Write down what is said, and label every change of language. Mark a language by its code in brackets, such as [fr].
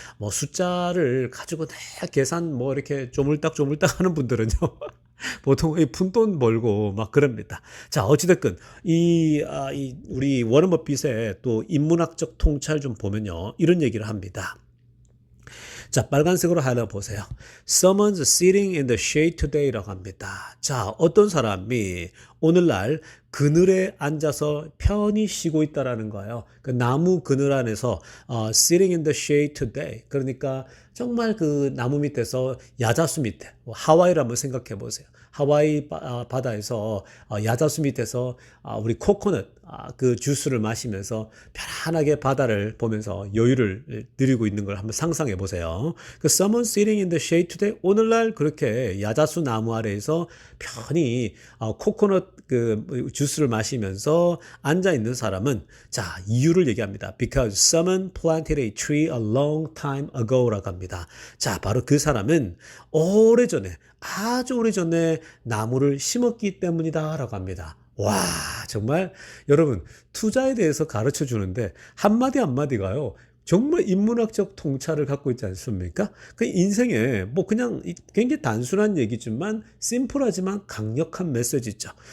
[ko] 뭐 숫자를 가지고 내 계산 뭐 이렇게 조물딱 하는 분들은요. 보통 이 푼돈 벌고 막 그럽니다. 자, 어찌됐건 이 우리 워런 버핏의 또 인문학적 통찰 좀 보면요, 이런 얘기를 합니다. 자, 빨간색으로 하나 보세요. [en] Someone's sitting in the shade today [ko] 라고 합니다. 자, 어떤 사람이 오늘날 그늘에 앉아서 편히 쉬고 있다라는 거예요. 그 나무 그늘 안에서 [en] sitting in the shade today. [ko] 그러니까 정말 그 나무 밑에서 야자수 밑에 하와이를 한번 생각해 보세요. 하와이 바다에서 야자수 밑에서 우리 코코넛 그 주스를 마시면서 편안하게 바다를 보면서 여유를 누리고 있는 걸 한번 상상해 보세요. 그 [en] someone sitting in the shade today [ko] 오늘날 그렇게 야자수 나무 아래에서 편히 코코넛 그 주스를 마시면서 앉아 있는 사람은 자, 이유를 얘기합니다. [en] Because someone planted a tree a long time ago [ko] 라고 합니다. 자, 바로 그 사람은 오래전에 아주 오래전에 나무를 심었기 때문이다라고 합니다. 와, 정말 여러분 투자에 대해서 가르쳐 주는데 한마디 한마디가요. 정말 인문학적 통찰을 갖고 있지 않습니까? 그 인생에 뭐 그냥 굉장히 단순한 얘기지만 심플하지만 강력한 메시지죠.